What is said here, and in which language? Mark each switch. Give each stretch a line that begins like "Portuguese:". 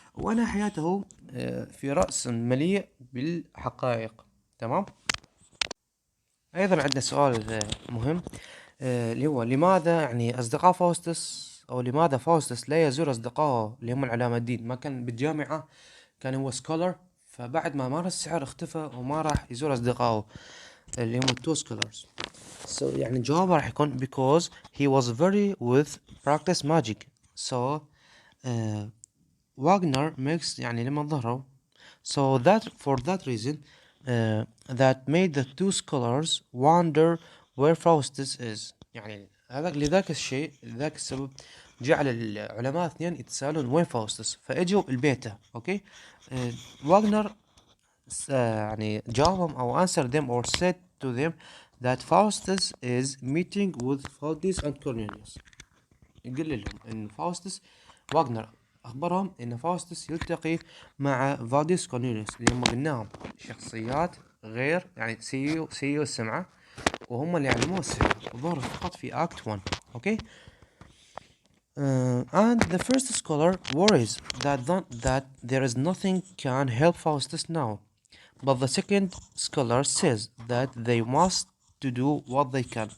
Arabic: وأنا حياته في رأس مليء بالحقائق. تمام. أيضا عندنا سؤال مهم. اللي هو لماذا يعني أصدقاء فاوستس، أو لماذا فاوستس لا يزور أصدقائه اللي هم العلماء الدين. ما كان بالجامعة، كان هو سكولر، فبعد ما مارس السحر اختفى وما راح يزور أصدقائه اللي هم التو سكولرز.
English: So
Arabic: يعني جوابه راح يكون
English: because he was very with practice magic. So Wagner makes
Arabic: يعني لما ظهروا.
English: So that for that reason that made the two scholars wonder where Faustus is.
Arabic: يعني هذا لذاك الشيء، لذاك السبب جعل العلماء اثنين يتساءلون وين فاوستس، فاجوا البيته. اوكي. واغنر يعني جاوبهم او
English: answered them or said to them that Faustus is meeting with Faustus and Cornelius.
Arabic: يقول لهم ان فاوستس، واغنر اخبرهم ان فاوستس يلتقي مع فاديس كورنيليوس اللي هم قلناهم شخصيات غير يعني سيو السمعة، وهم اللي يعلموه السحر، ظهروا فقط في اكت 1. اوكي.
English: And the first scholar worries that there is nothing can help Faustus now, but the second scholar says that they must to do what they can.